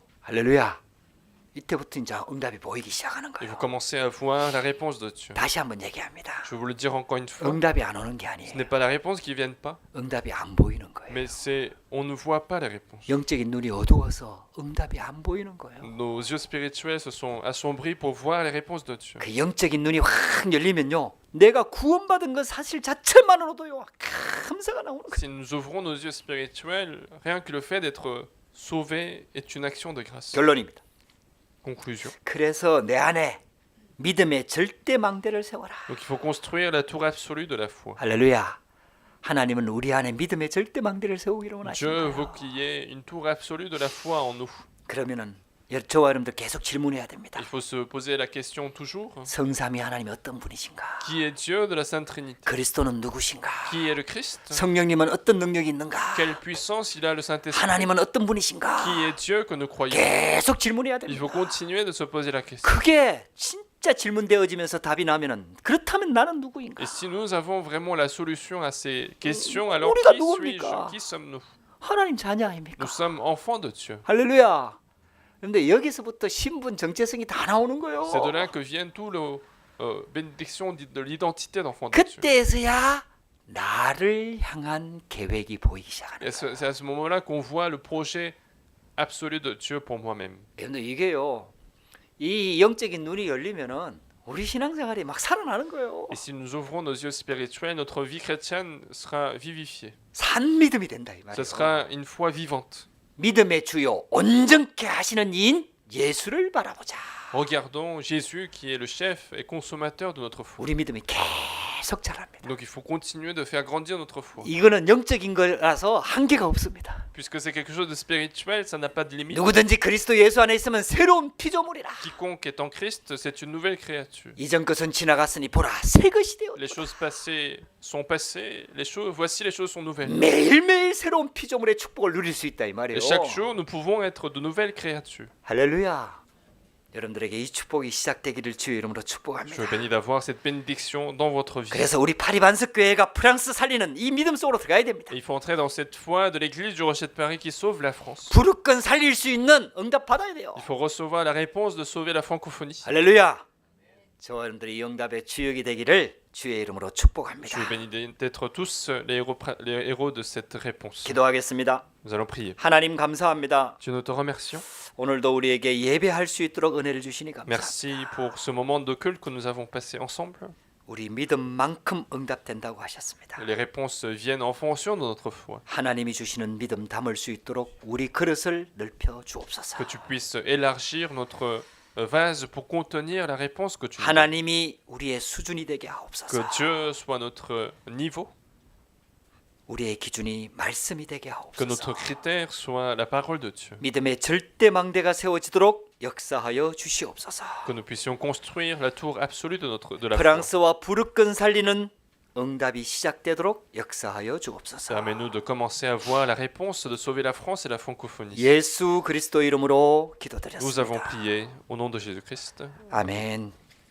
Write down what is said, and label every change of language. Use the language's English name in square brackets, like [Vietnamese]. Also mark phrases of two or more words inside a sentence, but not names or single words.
[Korean] 할렐루야. 이때부터 이제 응답이 보이기 시작하는 [French] et [Korean] 거예요. [French] vous commencez à voir la réponse de Dieu. [Korean] 다시 한번 얘기합니다. [French] Je vais vous le dire encore une fois, [Korean] 응답이 안 오는 게 [French] ce [Korean] 아니에요. [French] n'est pas la réponse qui ne vient pas, [Korean] 응답이 안 보이는 거예요. [French] mais c'est on ne voit pas les réponses. [Korean] 영적인 눈이 어두워서 응답이 안 보이는 거예요. [French] Nos yeux spirituels se sont assombris pour voir les réponses de Dieu. [Korean] 그 영적인 눈이 확 열리면요, 내가 구원받은 것 사실 자체만으로도요 감사가 나오는 거예요. [French] Si nous ouvrons nos yeux spirituels, rien que le fait d'être sauvé est une action de grâce. [Korean] 결론입니다. [French] Conclusion. [Korean] 그래서 내 안에 믿음의 절대 망대를 세워라. [French] Donc il faut construire la tour absolue de la foi. [Korean] 할렐루야. 하나님은 우리 안에 믿음의 절대 망대를 세우기를 [French] Dieu [Korean] 원하십니다. [French] veut qu'il y ait une tour absolue de la foi en nous. [Korean] 그러면은 저와 여러분들 계속 질문해야 됩니다. [French] Il faut se poser la question toujours. [Korean] 성삼위 하나님이 어떤 분이신가? [French] Qui est Dieu de la Sainte Trinité? [Korean] 그리스도는 누구신가? [French] Qui est le Christ? [Korean] 성령님은 어떤 능력이 있는가? [French] Quelle puissance il a le Saint-Esprit? [Korean] 하나님은 어떤 [French] Qui [Korean] 분이신가? [French] est Dieu que nous croyons? [Korean] 계속 질문해야 [French] Il [Korean] 됩니다. [French] faut continuer de se poser la question. [Korean] 그게 진짜 질문되어지면서 답이 나면은 그렇다면 나는 누구인가? [French] Et si nous avons vraiment la solution à ces questions, alors [Korean] 우리가 [French] qui [Korean] 누굽니까? [French] suis-je? Qui sommes-nous? [Korean] 하나님 자녀 아닙니까? [French] Nous sommes enfants de Dieu. [Korean] 할렐루야. 그런데 여기서부터 신분 정체성이 다 나오는 거예요. [French] C'est de là que viennent tous les bénédictions de l'identité d'enfant de Dieu. [Korean] 그때서야 나를 향한 계획이 보이기 시작하는 [French] Et [Korean] 거예요. [French] c'est à ce moment-là qu'on voit le projet absolu de Dieu pour moi-même. [Korean] 근데 이게요, 이 영적인 눈이 열리면은 우리 신앙생활이 막 살아나는 거예요. [French] Et si nous ouvrons nos yeux spirituels, notre vie chrétienne sera vivifiée. [Korean] 산 믿음이 된다 이 [French] Ce [Korean] 말이에요. [French] sera une foi vivante. [Korean] 믿음의 주요 온전케 하시는 이인 예수를 바라보자. [French] Regardons Jésus qui est le chef et consommateur de notre foi. [Korean] 우리 믿음이 계속 자랍니다. [French] Donc il faut continuer de faire grandir notre foi. [Korean] 이거는 영적인 거라서 한계가 없습니다. [French] Puisque c'est quelque chose de spirituel, ça n'a pas de limite. [Korean] 누구든지 그리스도 예수 안에 있으면 새로운 피조물이라. [French] Quiconque est en Christ, c'est une nouvelle créature. [Korean] 이전 것은 지나갔으니 보라 새 것이 되었다. [French] Les choses passées sont passées, voici les choses sont nouvelles. [Korean] 매일매일 새로운 피조물의 축복을 누릴 수 있다 이 말이에요. [French] Et chaque jour, nous pouvons être de nouvelles créatures. [Korean] 할렐루야. 여러분들에게 이 축복이 시작되기를 주의 이름으로 [French] Je [Korean] 축복합니다. [French] vous bénis d'avoir cette bénédiction dans votre vie. [Korean] 그래서 우리 파리반석 교회가 프랑스 살리는 이 믿음 속으로 들어가야 됩니다. [French] Et il faut entrer dans cette foi de l'église du Rocher de Paris qui sauve la France. [Korean] 부르건 살릴 수 있는 응답 받아야 돼요. [French] Il faut recevoir la réponse de sauver la francophonie. [Korean] 할렐루야. 저와 여러분들이 이 응답의 주역이 되기를 주의 이름으로 [French] Je [Korean] 축복합니다. [French] vous bénis d'être tous les héros de cette réponse. [Korean] 기도하겠습니다. [French] Nous allons prier. [Korean] 하나님 감사합니다. [French] Dieu, nous te remercions. [Korean] 오늘도 우리에게 예배할 수 있도록 은혜를 주시니 감사합니다. [French] Merci pour ce moment de culte que nous avons passé ensemble. [Korean] 우리 믿음만큼 응답된다고 하셨습니다. [French] Les réponses viennent en fonction de notre foi. [Korean] 하나님이 주시는 믿음 담을 수 있도록 우리 그릇을 넓혀 주옵소서. [French] Que tu puisses élargir notre vase pour contenir la réponse que tu nous donnes. [Korean] 하나님이 우리의 수준이 되게 [French] Que [Korean] 하옵소서. [French] Dieu soit notre niveau. [Korean] 우리의 기준이 말씀이 되게 [French] Que notre [Korean] 하옵소서. [French] critère soit la parole de Dieu. [Korean] 믿음의 절대망대가 세워지도록 역사하여 주시옵소서. [French] Que nous puissions construire la tour absolue de la foi. [Korean] 프랑스와 부르권 살리는 응답이 시작되도록 역사하여 주옵소서. [French] Permets-nous de commencer à voir la réponse de sauver la France et la francophonie. [Korean] 예수 그리스도 이름으로 [French] Nous avons [Korean] 기도드렸습니다. [French] prié au nom de Jésus-Christ. [Korean] 아멘.